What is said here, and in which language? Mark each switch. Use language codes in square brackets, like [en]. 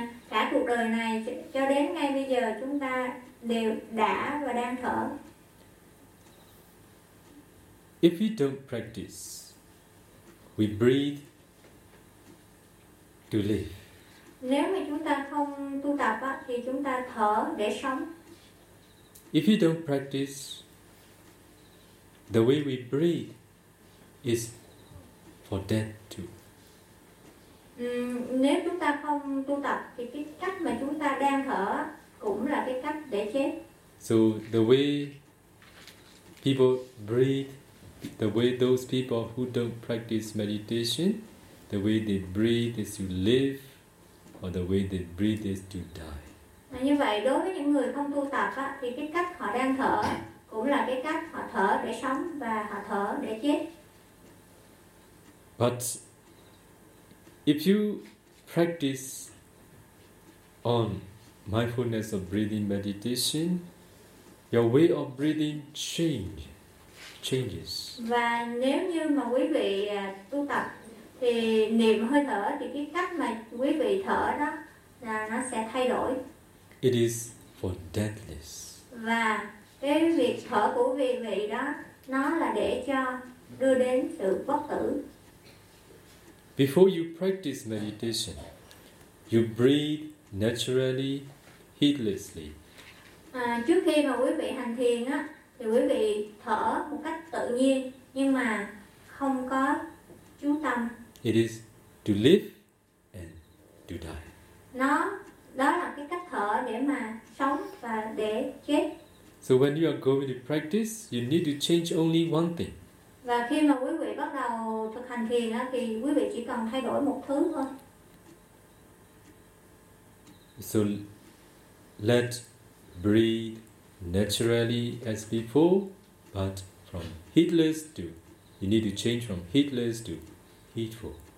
[vi] cả cuộc đời này cho đến ngay bây giờ chúng ta đều đã và đang thở. [en] If we don't practice, we breathe to live. [vi] Nếu mà chúng ta không tu tập á thì chúng ta thở để sống. [en] If we don't practice, the way we breathe is for death too. [vi] Nếu chúng ta không tu tập thì cái cách mà chúng ta đang thở cũng là cái cách để chết. [en] So the way people breathe, the way those people who don't practice meditation, the way they breathe is to live, or the way they breathe is to die. [vi] Như vậy đối với những người không tu tập á thì cái cách họ đang thở cũng là cái cách họ thở để sống và họ thở để chết. [en] But if you practice on mindfulness of breathing meditation, your way of breathing changes. [vi] Và nếu như mà quý vị tu tập thì niệm hơi thở thì cái cách mà quý vị thở đó là nó sẽ thay đổi. [en] It is for deathless. [vi] Và cái việc thở của quý vị đó nó là để cho đưa đến sự bất tử. [en] Before you practice meditation, you breathe naturally, heedlessly. [vi] À, trước khi mà quý vị hành thiền á, thì quý vị thở một cách tự nhiên nhưng mà không có chú tâm. [en] It is to live and to die. [vi] Nó đó là cái cách thở để mà sống và để chết. [en] So when you are going to practice, you need to change only one thing. [vi] Và khi mà quý vị bắt đầu thực hành thiền á, thì quý vị chỉ cần thay đổi một thứ thôi. [en] So let breathe naturally as before, but from heatless to, you need to change from heatless to heatful.